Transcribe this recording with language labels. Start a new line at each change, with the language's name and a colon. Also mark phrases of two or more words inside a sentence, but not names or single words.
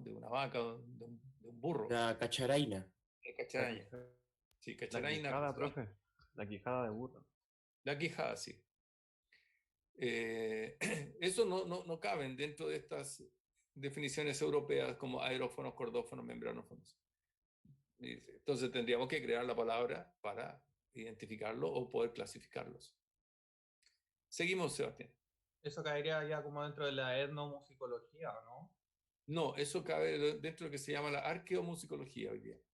Spanish: De una vaca, de un burro. La cacharaina. La cacharaña. Sí, La cacharaina. quijada, profe. La quijada de burro. La quijada, sí. Eso no caben dentro de estas definiciones europeas como aerófonos, cordófonos, membranófonos. Entonces tendríamos que crear la palabra para identificarlo o poder clasificarlos. Seguimos, Sebastián. Eso caería ya como dentro de la etnomusicología, ¿no? No, eso cabe dentro de lo que se llama la arqueomusicología hoy día.